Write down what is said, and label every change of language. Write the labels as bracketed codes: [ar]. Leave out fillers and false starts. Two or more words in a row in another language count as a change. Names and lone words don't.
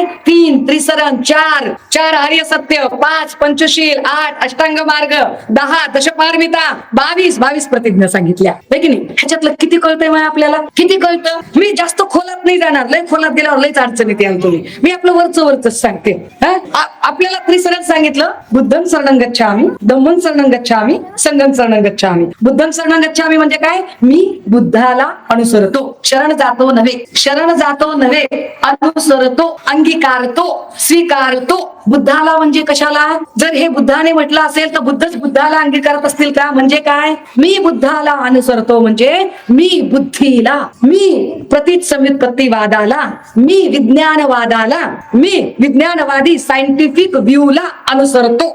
[mr] 3 त्रिसरण, 4 आर्य सत्य, 5 पंचशील, 8 अष्टांग मार्ग, 10 दशपारमिता, 22 प्रतिज्ञा सांगितल्या, है की नाही? ह्याच्यातलं किती कळतंय मग आपल्याला? किती कळतं? मी जास्त खोलात नाही जाणार. लय खोलात गेल्यावर लयच अडचणीत याल तुम्ही. मी आपलं वरच सांगते. आपल्याला त्रिसरण सांगितलं. [pi] बुद्धं शरणं गच्छामि, धम्मं शरणं गच्छामि, संघं शरणं गच्छामि. बुद्धं शरणं गच्छामि [mr] म्हणजे काय? मी बुद्धाला अनुसरतो. शरण जातो नव्हे, अनुसरतो, अंगीकारतो, स्वीकारतो. बुद्धाला म्हणजे कशाला? जर हे बुद्धाने म्हटलं असेल तर बुद्धच बुद्धाला अंगीकारत असतील का? म्हणजे काय? मी बुद्धाला अनुसरतो म्हणजे मी बुद्धीला, मी प्रतीत समुत्पत्तीवादाला, मी विज्ञानवादाला, मी विज्ञानवादी [en] scientific viewला [mr] अनुसरतो.